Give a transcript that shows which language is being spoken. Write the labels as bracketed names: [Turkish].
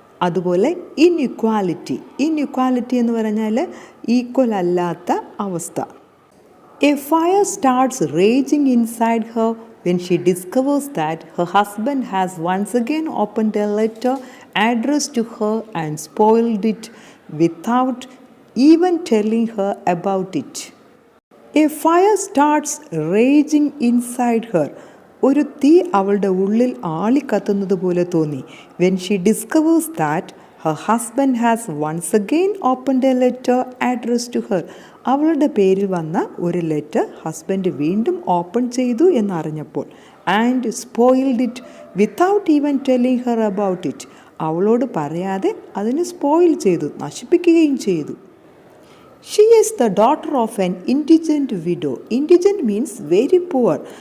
[Malayalam] അതുപോലെ inequality. Inequality എന്ന് പറഞ്ഞാൽ ഈക്വൽ അല്ലാത്ത അവസ്ഥ. [English] A fire starts raging inside her when she discovers that her husband has once again opened a letter addressed to her and spoiled it without even telling her about it. A fire starts raging inside her. [Malayalam] ഒരു തീ അവളുടെ ഉള്ളിൽ ആളിക്കത്തുന്നത് പോലെ തോന്നി. [English] When she discovers that her husband has once again opened a letter addressed to her. [Malayalam] അവളുടെ പേരിൽ വന്ന ഒരു ലെറ്റർ ഹസ്ബൻഡ് വീണ്ടും ഓപ്പൺ ചെയ്തു എന്നറിഞ്ഞപ്പോൾ. [English] And spoiled it without even telling her about it. [Malayalam] അവളോട് പറയാതെ അതിനെ സ്പോയിൽ ചെയ്തു, നശിപ്പിക്കുകയും ചെയ്തു. [English] She is the daughter of an indigent widow. Indigent means very poor.